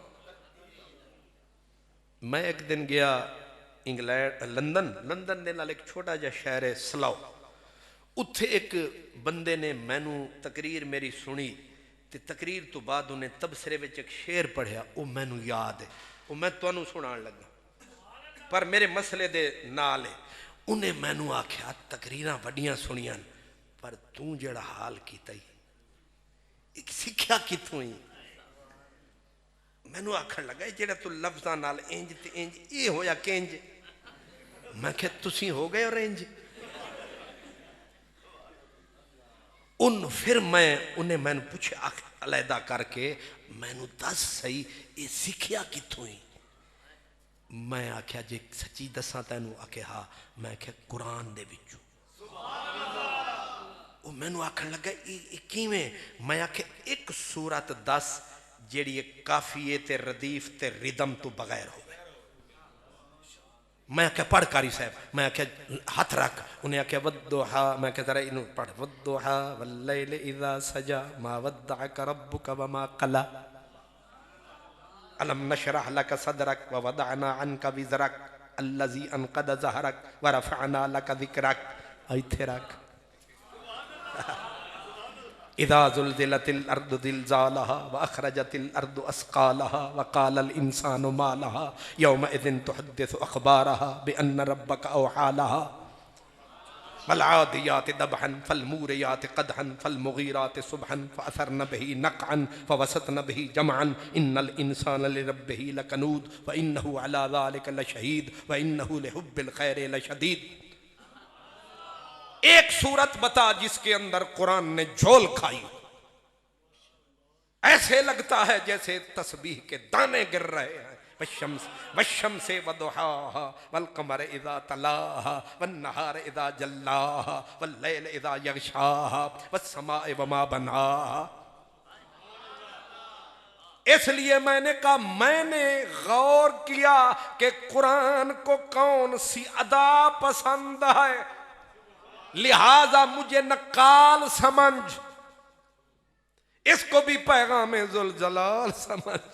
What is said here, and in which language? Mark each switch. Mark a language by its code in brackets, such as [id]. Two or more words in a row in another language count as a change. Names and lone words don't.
[pa] میں ایک دن گیا انگلینڈ لندن دے نال ایک چھوٹا جا شہر ہے سلاؤ. اتھے ایک بندے نے مینوں تقریر میری سنی تے تقریر تو بعد انہیں تبصرے وچ ایک شعر پڑھیا وہ مینوں یاد ہے وہ میں تانوں سنان لگا پر میرے مسئلے دے نال ہے. انہیں مینوں آکھیا تقریراں وڈیاں سنیاں پر توں جڑا حال کیتا ہی ایک سکھیا کتوں ہی. مینوں آکھن لگا جڑا تو لفظاں نال انج تے انج اے ہویا کنج. میں کہ تسی ہو گئے اور انج. پھر انہیں میں نے پوچھا علیحدہ کر کے میں نے دس صحیح یہ سکھیا کتوں ہی. میں آکھیا جی سچی دساں تینوں آکھے ہاں. میں آکھیا قرآن دے وچوں. وہ میں نے آکھن لگا یہ کیویں. میں آکھیا ایک سورت دس جیڑی ایک کافیے تے ردیف تے ردم تو بغیر ہوئے. میں کہا پڑھ کاری صاحب. میں کہا ہاتھ رکھ. انہیں کہا [ar] والضحا. [pa] میں کہا ذرا انہوں پڑھ [ar] والضحا واللیل اذا سجا ما ودعک ربک وما قلا الم نشرح لک صدرک ووضعنا عنک وزرک الذی انقض ظہرک ورفعنا لک ذکرک. [pa] ایتھے رکھ. [ar] اذا زلزلت الارض زلزالها واخرجت الارض اثقالها وقال الانسان ما لها يومئذ تحدث اخبارها بان ربك اوحى لها والعاديات ضبحا فالموريات قدحا فالمغيرات صبحا فاثرن به نقعا فوسطن به جمعا ان الانسان لربه لكنود وانه على ذلك لشهيد وانه لحب الخير لشديد. [ur] ایک صورت بتا جس کے اندر قرآن نے جھول کھائی. ایسے لگتا ہے جیسے تسبیح کے دانے گر رہے ہیں. [ar] والشمس وضحاها والقمر اذا تلاها والنهار اذا جلاها والليل اذا يغشاها والسماء وما بناها. [ur] اس لیے میں نے کہا میں نے غور کیا کہ قرآن کو کون سی ادا پسند ہے لہذا مجھے نقال سمجھ اس کو بھی پیغام ذوالجلال سمجھ.